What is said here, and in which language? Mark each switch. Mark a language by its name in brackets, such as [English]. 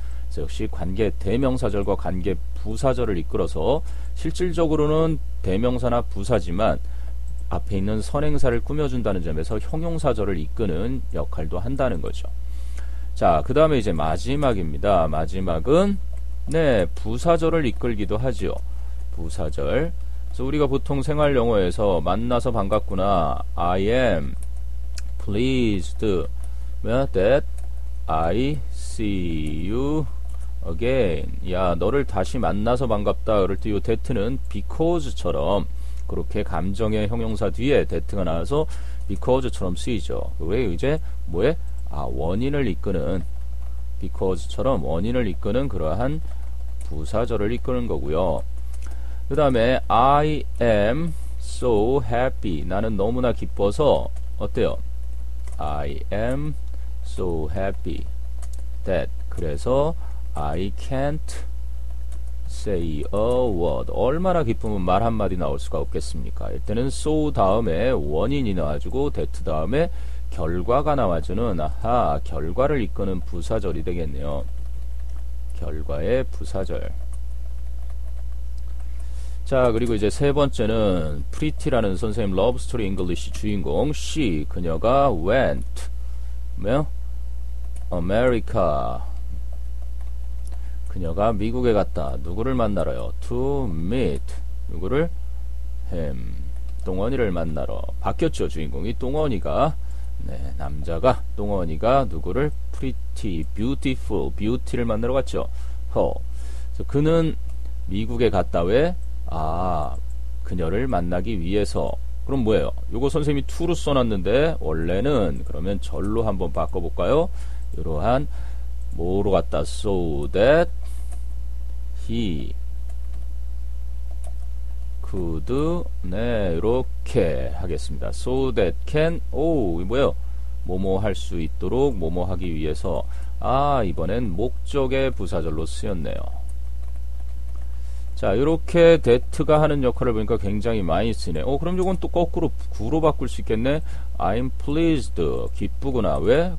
[Korean] 그래서 역시 관계 대명사절과 관계 부사절을 이끌어서 실질적으로는 대명사나 부사지만 앞에 있는 선행사를 꾸며준다는 점에서 형용사절을 이끄는 역할도 한다는 거죠. 자, 그 다음에 이제 마지막입니다. 마지막은 네 부사절을 이끌기도 하지요. 부사절. 그래서 우리가 보통 생활 영어에서 만나서 반갑구나. [English] I am pleased that I see you again. [Korean] 야, 너를 다시 만나서 반갑다. 그럴 때 이 that는 because처럼 그렇게 감정의 형용사 뒤에 that가 나와서 because처럼 쓰이죠. 왜 이제 뭐에? 원인을 이끄는 because처럼 원인을 이끄는 그러한 부사절을 이끄는 거고요. [English] 그 다음에 I am so happy. [Korean] 나는 너무나 기뻐서 어때요? [English] I am so happy that. [Korean] 그래서 [English] I can't say a word. [Korean] 얼마나 기쁘면 말 한마디 나올 수가 없겠습니까? 이때는 so 다음에 원인이 나와주고 that 다음에 결과가 나와주는 아하 결과를 이끄는 부사절이 되겠네요. 결과의 부사절. 자 그리고 이제 세 번째는 프리티라는 선생님 러브스토리 잉글리시 주인공 she 그녀가 [English] went [Korean] 뭐요? America 그녀가 미국에 갔다. 누구를 만나러요? [English] To meet. [Korean] 누구를? him. 똥원이를 만나러. 바뀌었죠. 주인공이 똥원이가. 네, 남자가 똥원이가 누구를? [English] pretty, beautiful. [Korean] beauty를 만나러 갔죠. [English] her. [Korean] 그래서 그는 미국에 갔다. 왜? 그녀를 만나기 위해서. 그럼 뭐예요? 요거 선생님이 to로 써놨는데 원래는 그러면 절로 한번 바꿔볼까요? 이러한 뭐로 갔다? [English] so that he could [Korean] 네 이렇게 하겠습니다. [English] so that can [Korean] 뭐예요? 뭐뭐 할 수 있도록 뭐뭐 하기 위해서 이번엔 목적의 부사절로 쓰였네요. 자, 이렇게 that가 하는 역할을 보니까 굉장히 많이 쓰네. 그럼 이건 또 거꾸로 구로 바꿀 수 있겠네. [English] I'm pleased. [Korean] 기쁘구나. 왜?